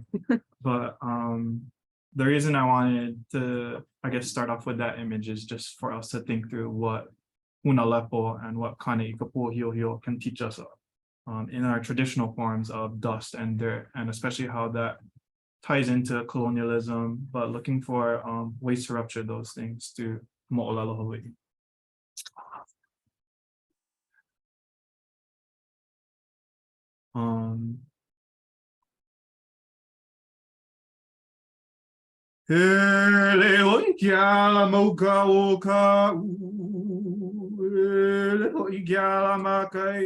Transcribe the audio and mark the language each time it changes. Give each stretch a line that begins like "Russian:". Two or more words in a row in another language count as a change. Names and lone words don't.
English: But the reason I wanted to, I guess, start off with that image is just for us to think through what Hunalepo and what Kaneikapuahiohio can teach us in our traditional forms of dust and dirt, and especially how that ties into colonialism, but looking for ways to rupture those things to
Hawaiian: moolelo Hawaiʻi. Hele hoi kia la mauka o ka hele hoi kia la makai